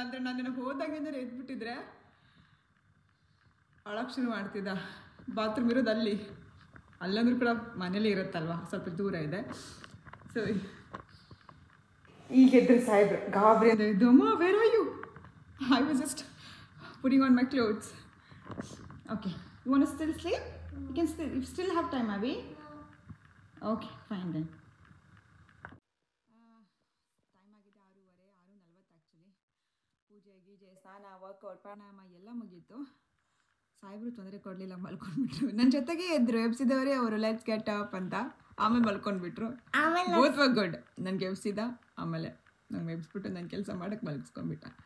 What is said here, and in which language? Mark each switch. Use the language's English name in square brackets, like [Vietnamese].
[Kannada] ಅಂದರೆ ನಾನು ಹೋದಾಗೇನಾರು ಎದ್ಬಿಟ್ಟಿದ್ರೆ ಅಳಕ್ಕೆ ಶುರು ಮಾಡ್ತಿದ್ದ. ಬಾತ್ರೂಮ್ ಇರೋದು ಅಲ್ಲಂದ್ರೂ ಕೂಡ ಮನೇಲೇ ಇರುತ್ತಲ್ವ, ಸ್ವಲ್ಪ ದೂರ ಇದೆ. ಸೊ ಈಗ ಎದ್ರು ಸಾಹೇಬ್ರು ಗಾಬರಿ ಅಂದರೆ ಇದು, ಅಮ್ಮ [English] Where are you? I was just putting on my clothes. Okay, you want to still sleep? You still have time, Abby? Okay, fine then. Time ಆಗಿದೆ 6:40 actually. [Kannada] ಪೂಜೆ ಗೀಜೆ ಸ್ನಾನ ವರ್ಕೌಟ್ ಪ್ರಾಣಾಯಾಮ ಎಲ್ಲ ಮುಗೀತು. ಸಾಹೇಬ್ರು ತೊಂದರೆ ಕೊಡಲಿಲ್ಲ, ಮಲ್ಕೊಂಡ್ಬಿಟ್ರು. ನನ್ನ ಜೊತೆಗೆ ಎದ್ರು, ಎಬ್ಸಿದವರೇ ಅವರು, [English] let's get up [Kannada] ಅಂತ. ಆಮೇಲೆ ಮಲ್ಕೊಂಡ್ಬಿಟ್ರು. [English] Both were good. [Kannada] ನನಗೆ ಎಬ್ಸಿದ, ಆಮೇಲೆ ನಂಗೆ ಎಬ್ಸ್ಬಿಟ್ಟು ನನ್ನ ಕೆಲಸ ಮಾಡೋಕ್ಕೆ ಮಲಗಿಸ್ಕೊಂಡ್ಬಿಟ್ಟ.